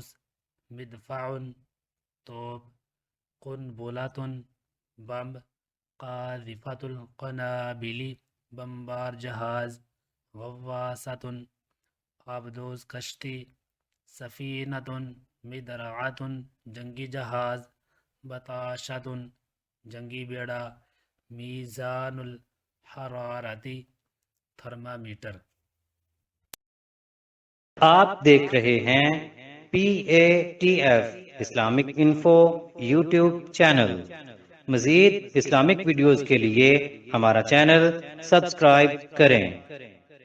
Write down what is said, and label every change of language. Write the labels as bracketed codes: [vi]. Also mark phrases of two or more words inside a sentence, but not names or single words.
[ur] مدفع توپ، قنبلۃ بم، [ar] قاذفۃ القنابل [ur] بمبار جہاز، غواصۃ آبدوز کشتی، [ar] سفینۃ مدرعۃ [ur] جنگی جہاز، بطاشۃ جنگی بیڑا، [ar] میزان الحرارتی [ur] تھرمامیٹر۔ آپ دیکھ رہے ہیں PATF اسلامک انفو یوٹیوب چینل۔ مزید [en] Islamic videos [ur] کے لیے ہمارا چینل سبسکرائب کریں۔